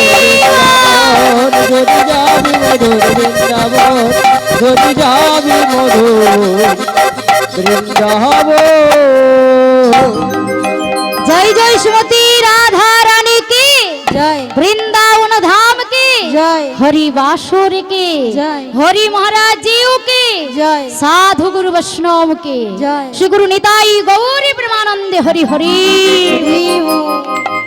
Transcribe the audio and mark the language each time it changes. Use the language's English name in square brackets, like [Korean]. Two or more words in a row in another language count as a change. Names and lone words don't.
[Bangla] যদি যাবি মধুর বৃন্দাবন, যদি যাবি মধুর বৃন্দাবন। জয় জয় শ্রীমতী রাধা রানী কি, জয় বৃন্দাবন ধাম কি, জয় হরি বাসুর কি, জয়। হরি মহারাজ জিউ কি, জয় [Hindi] साधु गुरु वैष्णव के जय। [Bangla] শ্রী গুরু নিতাই গৌরী প্রেমানন্দে হরি হরি। হরি বোল।